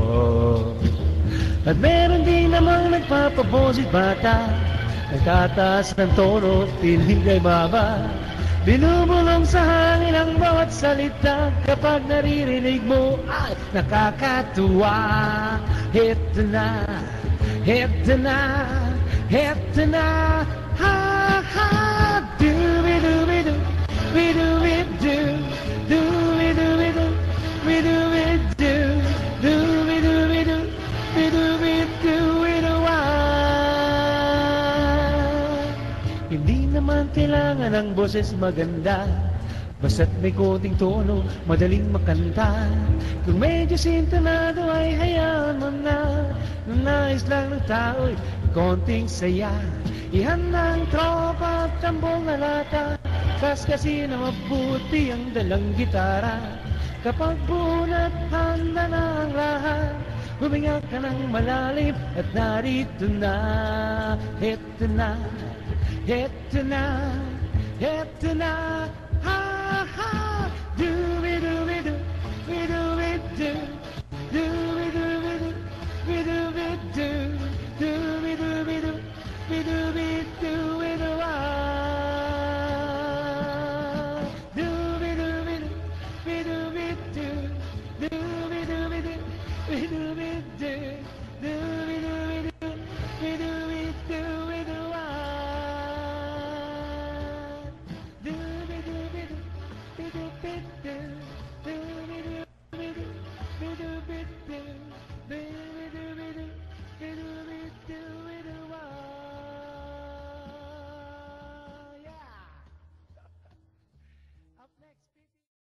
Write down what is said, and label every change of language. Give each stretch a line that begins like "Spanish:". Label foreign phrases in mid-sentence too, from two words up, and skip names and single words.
Filipino: At meron din namang nagpapabosit bata, nagtataas ng tono, piling ay baba. Binubulong sa hangin ang bawat salita, kapag naririnig mo ay nakakatuwa. Heto na, heto na, heto na, ha ha. Do-be-do-be-do, be-do-be-do, do-be-do-be-do, be-do-be-do, do-be-do-be-do, be-do-be-do-be-do-wa. Hindi naman kailangan ang boses maganda, basta't may konting tono, madaling makanta. Kung medyo sintonado ay hayaan mo na, nung nais lang ng tao'y konting saya. Ihanda ang tropa at tambong na lata, kaskasin na mabuti ang dalang gitara. Kapag bunat, handa na ang lahat, huminga ka ng malalim at narito na. Heto na, heto na, heto na, ha ha. Do-be-do-be-do, be-do-be-do, do-be-do-be-do, be-do-be-do, do-be-do-be-do, be-do-be-do-be-do-wa. Do-be-do-be-do, be-do-be-do, do-be-do-be-do, be-do-be-do, do-be-do-be-do, be-do-be-do-be-do-wa. Do-be-do-be-do, be-do-be-do, do-be-do-be-do, be-do-be-do, be-do-be-do, be-do-be-do-be-do-wa.
English: Yeah. Up next.